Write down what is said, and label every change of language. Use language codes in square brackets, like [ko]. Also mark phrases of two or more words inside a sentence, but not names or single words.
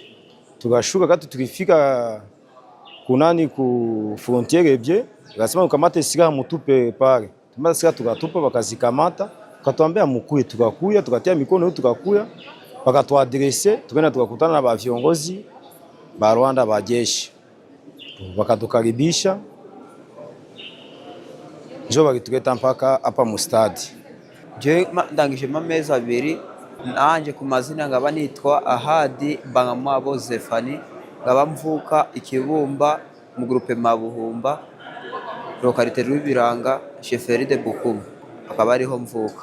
[sw] Tukashuka kati tulifika kunani ku frontiere bie, wakasema ukamate silaha mutupe pale. Tumata silaha tukatupa wakazikamata, wakatuambia mukuye, tukakuya, tukatia mikono yetu tukakuya, wakatuadresse, tukaenda tukakutana na ba viongozi ba Rwanda ba jeshi. Wakatukaribisha. Njoo bakituleta mpaka hapa mu stade. [rw] Je ndangije amezi abiri nanje ku mazina ngaba nitwa Ahadi Bangamwabo Zefani, ngaba mvuka Ikibumba mu groupe Mabuhumba localité Rwibiranga chefferie de Bukumu, akaba ariho mvuka.